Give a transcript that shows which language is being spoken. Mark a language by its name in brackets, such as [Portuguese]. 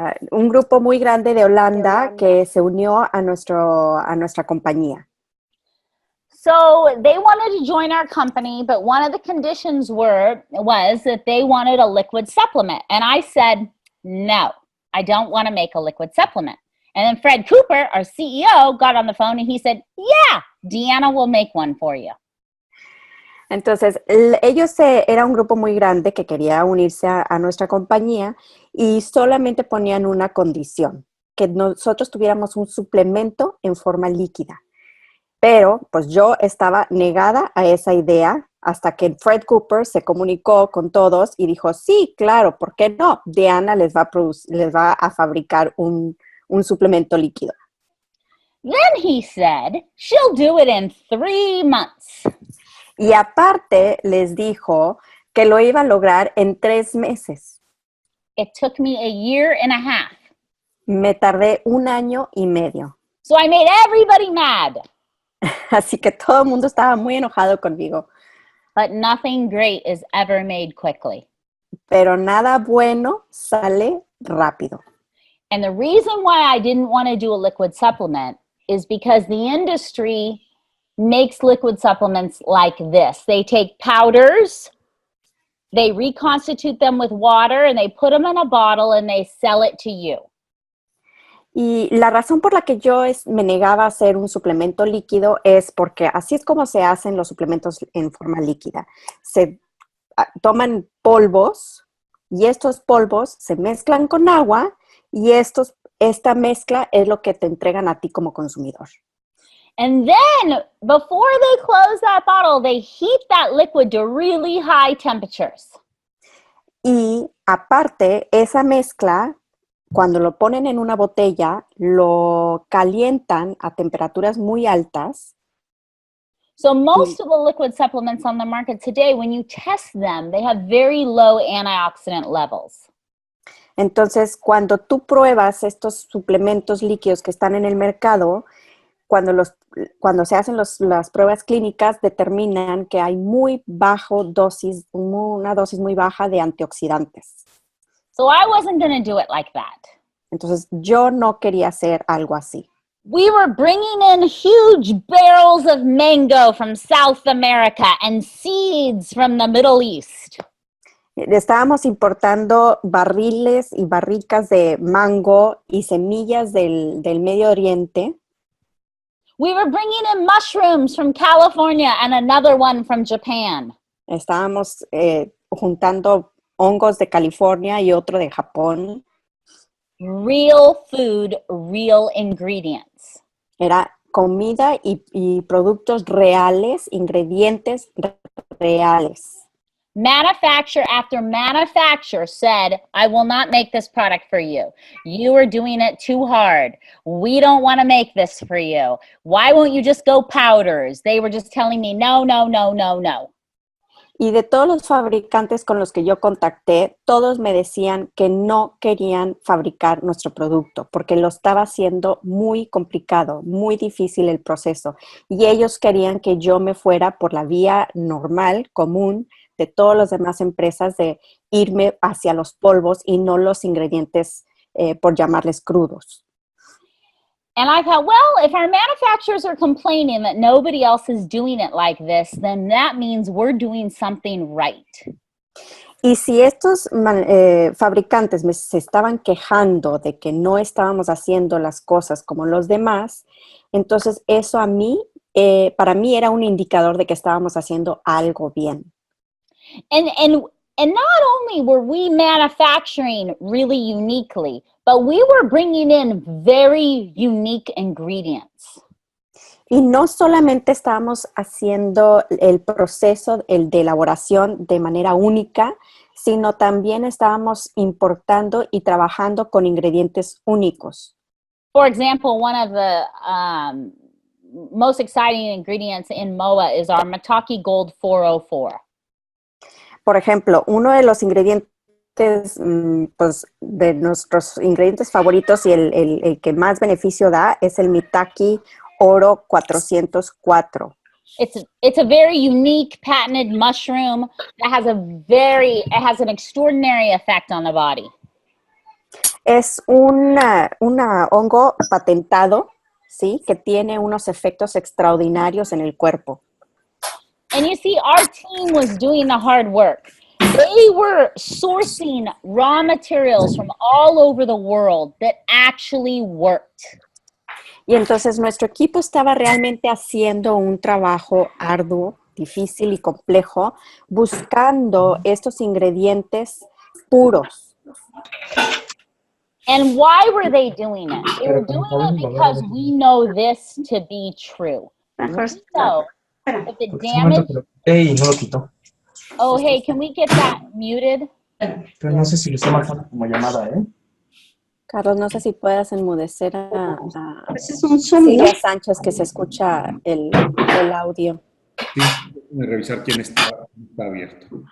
[Spanish] un grupo muy grande de Holanda que se unió a nuestra compañía. [English] So they wanted to join our company, but one of the conditions was that they wanted a liquid supplement. And I said, no, I don't want to make a liquid supplement. And then Fred Cooper, our CEO, got on the phone and he said, yeah, Deanna will make one for you. [Spanish] Entonces, era un grupo muy grande que quería unirse a nuestra compañía y solamente ponían una condición, que nosotros tuviéramos un suplemento en forma líquida. Pero, pues yo estaba negada a esa idea hasta que Fred Cooper se comunicó con todos y dijo, sí, claro, ¿por qué no? Deanna les va a fabricar un suplemento líquido. [English] Then he said, she'll do it in 3 months. [Spanish] Y aparte les dijo que lo iba a lograr en 3 meses. [English] It took me a year and a half. [Spanish] Me tardé 1 año y medio. [English] So I made everybody mad. [Spanish] Así que todo el mundo estaba muy enojado conmigo. [English] But nothing great is ever made quickly. [Spanish] Pero nada bueno sale rápido. [English] And the reason why I didn't want to do a liquid supplement is because the industry makes liquid supplements like this. They take powders, they reconstitute them with water, and they put them in a bottle and they sell it to you. [Spanish] Y la razón por la que yo me negaba a hacer un suplemento líquido es porque así es como se hacen los suplementos en forma líquida. Se toman polvos y estos polvos se mezclan con agua y esta mezcla es lo que te entregan a ti como consumidor. [English] And then, before they close that bottle, they heat that liquid to really high temperatures. [Spanish] Y aparte, esa mezcla, cuando lo ponen en una botella, lo calientan a temperaturas muy altas. [English] So most of the liquid supplements on the market today, when you test them, they have very low antioxidant levels. [Spanish] Entonces, cuando tú pruebas estos suplementos líquidos que están en el mercado, cuando se hacen las pruebas clínicas, determinan que hay una dosis muy baja de antioxidantes. [English] So I wasn't going to do it like that. [Spanish] Entonces, yo no quería hacer algo así. [English] We were bringing in huge barrels of mango from South America and seeds from the Middle East. [Spanish] Estábamos importando barriles y barricas de mango y semillas del Medio Oriente. [English] We were bringing in mushrooms from California and another one from Japan. [Spanish] Estábamos juntando hongos de California y otro de Japón. [English] Real food, real ingredients. [Spanish] Era comida y productos reales, ingredientes reales. [English] Manufacturer after manufacturer said, I will not make this product for you. You are doing it too hard. We don't want to make this for you. Why won't you just go powders? They were just telling me, no, no, no, no, no. [Spanish] Y de todos los fabricantes con los que yo contacté, todos me decían que no querían fabricar nuestro producto porque lo estaba haciendo muy complicado, muy difícil el proceso. Y ellos querían que yo me fuera por la vía normal, común, de todas las demás empresas, de irme hacia los polvos y no los ingredientes, por llamarles crudos. [English] And I thought, well, if our manufacturers are complaining that nobody else is doing it like this, then that means we're doing something right. [Spanish] Y si estos fabricantes se estaban quejando de que no estábamos haciendo las cosas como los demás, entonces eso para mí era un indicador de que estábamos haciendo algo bien. [English] And not only were we manufacturing really uniquely, but we were bringing in very unique ingredients. [Spanish] Y no solamente estábamos haciendo el proceso de elaboración de manera única, sino también estábamos importando y trabajando con ingredientes únicos. [English] For example, one of the most exciting ingredients in MOA is our Mataki Gold 404. [Spanish] Por ejemplo, uno de los ingredientes, pues, de nuestros ingredientes favoritos y el que más beneficio da es el Mitaki Oro 404. [English] It's a very unique patented mushroom that has an extraordinary effect on the body. [Spanish] Es una hongo patentado, ¿sí? Que tiene unos efectos extraordinarios en el cuerpo. [English] And you see, our team was doing the hard work. They were sourcing raw materials from all over the world that actually worked. [Spanish] Y entonces nuestro equipo estaba realmente haciendo un trabajo arduo, difícil y complejo, buscando estos ingredientes puros. [English] And why were they doing it? They were doing it because we know this to be true. [Spanish] Mejor [English] We know that the [Spanish] porque hace un momento [English] damage... [Spanish] que lo quité y no lo quitó. [English] Oh, hey, can we get that muted? [Spanish] Pero no sé si lo está marcando como llamada, ¿eh? Carlos, no sé si puedas enmudecer a Ese es un Zoom, ¿no? Silvia Sánchez, que se escucha el audio. Sí, déjame revisar quién está abierto.